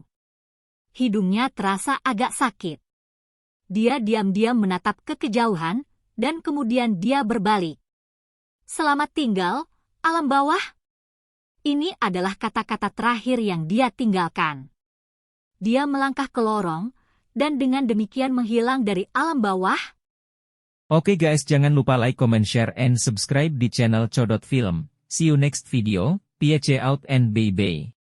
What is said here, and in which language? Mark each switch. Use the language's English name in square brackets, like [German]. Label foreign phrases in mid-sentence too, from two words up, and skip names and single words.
[Indonesian] Hidungnya terasa agak sakit. Dia diam-diam menatap ke kejauhan, dan kemudian dia berbalik. Selamat tinggal, alam bawah. Ini adalah kata-kata terakhir yang dia tinggalkan. Dia melangkah ke lorong, dan dengan demikian menghilang dari alam bawah. [English] Oke guys, [Indonesian] jangan lupa [English] like, comment, share, and subscribe di channel Codot Film. See you next video, peace out and bye-bye.